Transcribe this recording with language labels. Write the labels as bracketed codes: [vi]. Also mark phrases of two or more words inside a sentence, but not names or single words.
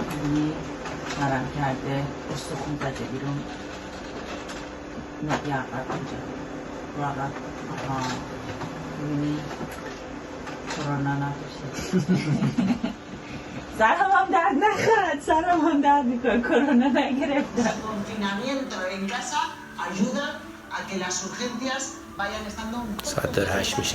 [fa] میبینی ورم کرده استخون زده بیرون نه یعقب اینجا رو عقب میبینی کرونا نداشته سرم هم درد نخواد سرم هم درد میکنه کرونا نگرفتم [es] confinamiento en casa ayuda a que las urgencias vayan estando un poco [fa] ساعت داره 8 میشه.